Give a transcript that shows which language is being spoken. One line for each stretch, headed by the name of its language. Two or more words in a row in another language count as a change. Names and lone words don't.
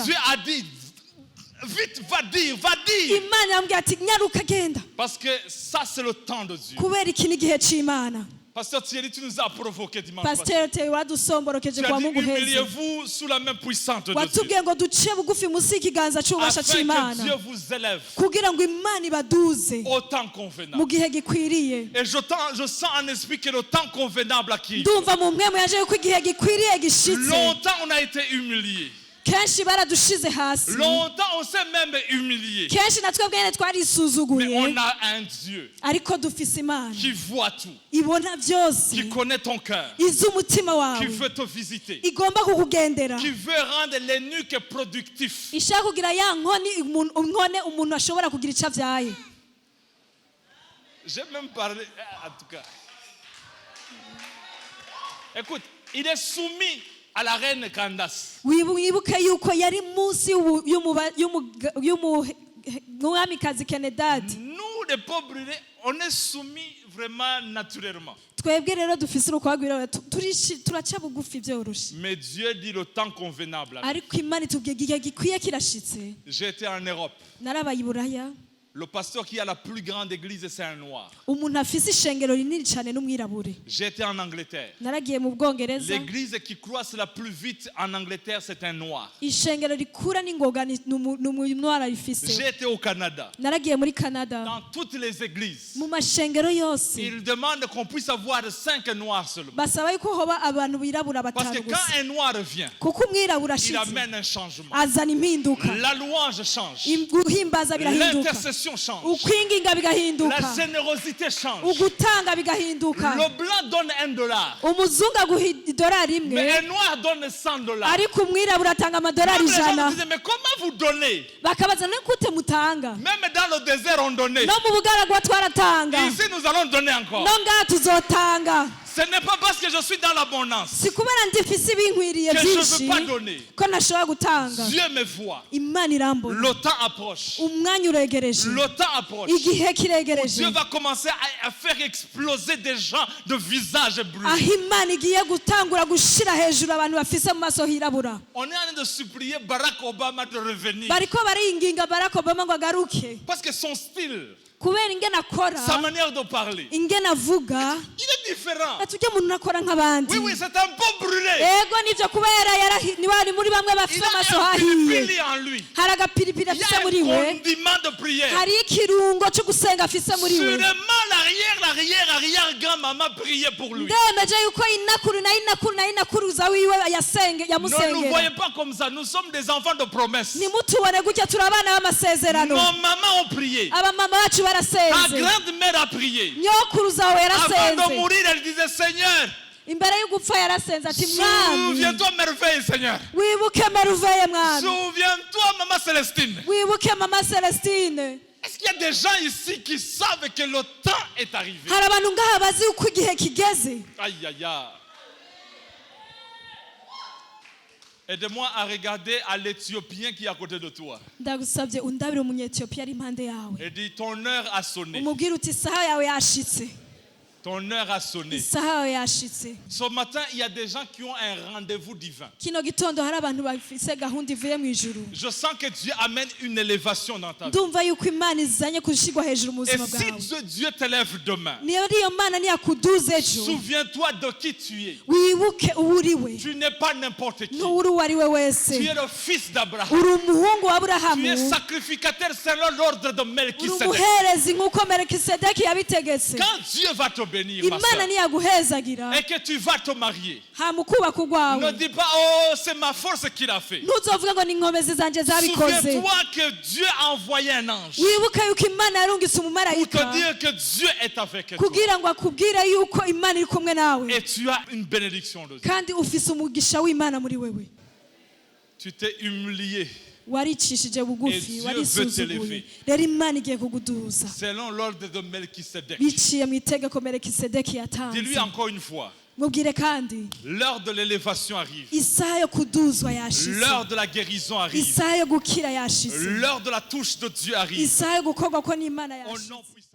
French: Dieu a dit, vite, va dire.
Rundi: imana yambwira ati nyaruka genda
French: Parce que ça, c'est le temps de Dieu.
Rundi: kubera iki n'igihe c'imana
French: Pasteur Thierry, tu nous as provoqué dimanche passé.
Rundi: pasiteri tewe wadusomborokeje
French: Tu as
Rundi: kwa
French: dit,
Rundi: mungu heza
French: humiliez-vous sous la main puissante de Dieu.
Rundi: watubwiye ngo duce bugufi munsi y'ikiganza c'ububasha
French: Afin que
Rundi: c'imana
French: Dieu vous élève
Rundi: kugira ngo imana ibaduze
French: au temps convenable.
Rundi: mu gihe gikwiriye
French: Et je sens en esprit que le temps convenable a qui.
Rundi: ndumva mu mpwemu yaje yuko igihe gikwiriye gishitse
French: Longtemps on a été humilié.
Rundi: kenshi baradushize hasi
French: Longtemps on s'est même humilié.
Rundi: kenshi na twebwe nyene
French: Mais
Rundi: twarisuzuguye
French: on a un Dieu
Rundi: ariko dufise imana
French: qui voit tout,
Rundi: ibona byose
French: qui connaît ton cœur,
Rundi: izi umutima
French: qui
Rundi: wawe
French: veut te visiter,
Rundi: igomba kukugendera
French: qui veut rendre les nuques productifs.
Rundi: ishaka kugira ya nkoni inkone umuntu ashobora kugira icyo avyaye
French: J'ai même parlé, en tout cas. Écoute, il est soumis à la reine Candace.
Rundi: wibuke yuko yari munsi y'umwamikazi Kenedadi
French: Nous, les pauvres, on est soumis vraiment naturellement.
Rundi: twebwe rero dufise urukwagwira turaca bugufi byoroshe
French: Mais Dieu dit le temps convenable.
Rundi: ariko imana itubwiye igihe gikwiye kirashitse
French: J'étais en Europe.
Rundi: narabaye i Buraya
French: Le pasteur qui a la plus grande église, c'est un noir.
Rundi: umuntu afise ishengero rinini cyane n'umwirabure
French: J'étais en Angleterre.
Rundi: naragiye mu Bwongereza
French: L'église qui croisse la plus vite en Angleterre, c'est un noir.
Rundi: ishengero rikura n'ingoga ni umwara rifise
French: J'étais au Canada.
Rundi: naragiye muri Canada
French: Dans toutes les églises,
Rundi: mu mashengero yose
French: ils demandent qu'on puisse avoir 5 noirs seulement.
Rundi: basaba yuko hoba abantu birabura
French: Parce que
Rundi: batanu
French: quand
Rundi: gusa
French: un noir vient,
Rundi: kuko umwirabura
French: il
Rundi: ashitse
French: amène un changement.
Rundi: azana impinduka
French: La louange change.
Rundi: guhimbaza birahinduka
French: L'intercession change.
Rundi: ukwinginga bigahinduka
French: La générosité change.
Rundi: ugutanga bigahinduka
French: Le blanc donne $1.
Rundi: umuzungu aguha idolari
French: Mais
Rundi: imwe
French: un noir donne $100.
Rundi: ariko umwirabura atanga amadolari
French: Même les gens
Rundi: ijana
French: me disaient, mais comment vous donnez?
Rundi: bakabaza no gute mutanga
French: Même dans le désert, on donnait.
Rundi: no mu bugaragwa twaratanga
French: Ici, nous allons donner encore.
Rundi: no ngaha tuzotanga
French: Ce n'est pas parce que je suis dans l'abondance
Rundi: si kubera ndifise ibinkwiriye
French: que je ne
Rundi: byinshi
French: veux pas donner.
Rundi: ko ntashobora gutanga
French: Dieu me voit.
Rundi: imana irambona
French: Le temps approche.
Rundi: umwanya uregereje
French: Le temps approche.
Rundi: igihe kiregereje
French: Dieu va commencer à faire exploser des gens de visage
Rundi: aho
French: brûlés.
Rundi: imana igiye gutangura gushira hejuru abantu bafise mu maso hirabura
French: On est en train de supplier Barack Obama de revenir.
Rundi: bariko baringinga Barack Obama ngo agaruke
French: Parce que son style,
Rundi: kubera ingene akora
French: sa manière de parler,
Rundi: ingene avuga
French: il est différent.
Rundi: ati ujya umuntu akora nk'abandi
French: Oui, oui, c'est un peu brûlé.
Rundi: ego nivyo kubera niwari muri bamwe
French: Il
Rundi: bafise amaso
French: a un
Rundi: hahiye
French: pili en lui.
Rundi: hari agapiripiri
French: Il y
Rundi: afise
French: a
Rundi: muri
French: un
Rundi: we
French: condiment de prière.
Rundi: hari ikirungo cyo gusenga afise muri we
French: Sûrement l'arrière-grand-maman priait pour lui.
Rundi: ndemeje yuko inakuru na inakuruza wiwe
French: Ne nous
Rundi: yamusengera
French: voyez pas comme ça. Nous sommes des enfants de promesse.
Rundi: nimutubone gutya turi abana b'amasezerano
French: Nos mamans ont prié.
Rundi: abamama bacu
French: Ta
Rundi: barasenze
French: grande-mère a prié.
Rundi: nyokuruza wawe
French: Avant de
Rundi: yarasenze
French: mourir, elle disait, Seigneur,
Rundi: imbere yo gupfa yarasenze ati mwami
French: souviens-toi merveille, Seigneur.
Rundi: wibuke meruveye mwami
French: Souviens-toi, maman Célestine.
Rundi: wibuke mama Celestine
French: Est-ce qu'il y a des gens ici qui savent que le temps est arrivé?
Rundi: hari abantu ngaha bazi uko igihe kigeze
French: Aïe, aïe, aïe. Aide-moi à regarder à l'Éthiopien qui est à côté de toi.
Rundi: ndagusabye undabire umunyetiyopiya ari impande yawe
French: Et dis, ton heure a sonné.
Rundi: umubwire uti isaha yawe yashitse
French: Ton heure a sonné.
Rundi: isaha yawe yashitse
French: Ce matin, il y a des gens qui ont un rendez-vous divin.
Rundi: kino gitondo hari abantu bafise gahunda ivuye mu ijuru
French: Je sens que Dieu amène une élévation dans ta vie.
Rundi: ndumva yuko imana izanye kushigwa hejuru mu
French: Et
Rundi: buzima
French: si
Rundi: bwawe
French: Dieu t'élève demain,
Rundi: niyo iyo mana niyakuduza ejo
French: souviens-toi de qui tu es.
Rundi: wibuke uwo uri we
French: Tu n'es pas n'importe qui.
Rundi: n'uri uwo ari we wese
French: Tu es le fils d'Abraham.
Rundi: uri umuhungu wa
French: Tu
Rundi: aburahamu
French: es sacrificateur selon l'ordre de
Rundi: uri
French: Melchisedec.
Rundi: umuherezi nk'uko melikisedeki yabitegetse
French: Quand Dieu va te bénir, ma
Rundi: imana
French: soeur,
Rundi: niyaguhezagira
French: et que tu vas te marier,
Rundi: hama ukubaka
French: ne
Rundi: urwawe
French: dis pas, oh, c'est ma force qu'il a fait.
Rundi: ntuzovuge ngo ni inkomezi zanjye zabikoze
French: Souviens-toi que Dieu a envoyé un ange
Rundi: wibuke yuko imana yarungitse
French: pour
Rundi: umumarayika
French: te dire que Dieu est avec toi.
Rundi: kugira ngo akubwire yuko imana iri kumwe nawe
French: Et tu as une bénédiction de Dieu.
Rundi: kandi ufise umugisha w'imana muri wewe
French: Tu t'es humilié.
Rundi: waricishije bugufi
French: Et Dieu
Rundi: warisuzuguye
French: veut t'élever.
Rundi: rero imana igiye kukuduza
French: selon l'ordre de Melchisedec.
Rundi: biciye mu itegeko melekisedeki yatanze
French: Dis-lui encore une fois,
Rundi: mubwire kandi
French: l'heure de l'élévation arrive.
Rundi: isaha yo kuduzwa yashize
French: L'heure de la guérison arrive.
Rundi: isaha yo gukira yashize
French: L'heure de la touche de Dieu arrive.
Rundi: isaha yo gukorwa ko n'imana
French: Au
Rundi: yashize
French: nom